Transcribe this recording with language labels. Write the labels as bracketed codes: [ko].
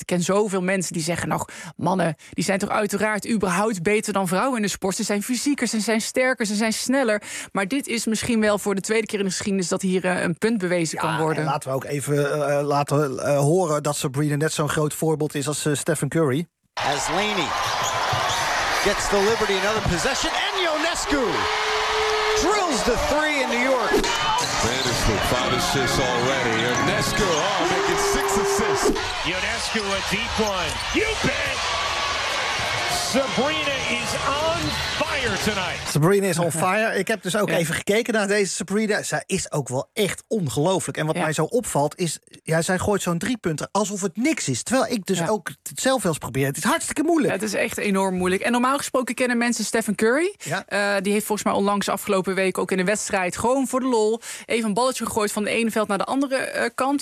[nl] Ik ken zoveel mensen die zeggen nog, mannen, die zijn toch uiteraard überhaupt beter dan vrouwen in de sport. Ze zijn fysieker, ze zijn sterker, ze zijn sneller. Maar dit is misschien wel voor de tweede keer in de geschiedenis dat hier een punt bewezen kan worden. En laten we ook even laten horen dat Sabrina net zo'n groot voorbeeld is als Stephen Curry. [en] As Laney gets the Liberty another possession. And Ionescu drills the three in New York. Five assists already. Ionescu, making six assists. Ionescu, a deep one. You bet! Sabrina is on fire tonight. Sabrina is on fire. [nl] Ik heb dus ook even gekeken naar deze Sabrina. Zij is ook wel echt ongelooflijk. En wat mij zo opvalt is, zij gooit zo'n 3-punter alsof het niks is. Terwijl ik dus ook het zelf wel eens probeer. Het is hartstikke moeilijk. Ja, het is echt enorm moeilijk. En normaal gesproken kennen mensen Stephen Curry. Ja. Die heeft volgens mij onlangs afgelopen week ook in een wedstrijd gewoon voor de lol even een balletje gegooid van de ene veld naar de andere kant.